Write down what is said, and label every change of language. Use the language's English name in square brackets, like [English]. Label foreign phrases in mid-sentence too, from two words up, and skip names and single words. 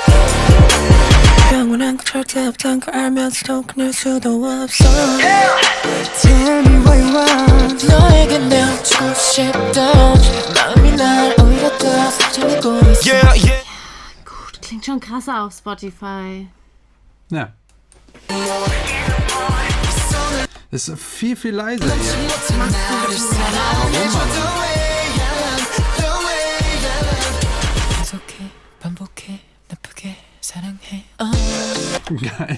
[Korean] 영원한 건 절대 없단 걸 알면서도 끊을 수도 없어 [English] Tell me what you want. [Korean] 너에게 내어주고 싶던 마음이 날 오히려 더 사랑하고 있어. [English] Yeah, yeah. [German] Gut, klingt schon krasser auf Spotify. Ja. Ist viel, viel leiser hier. Geil.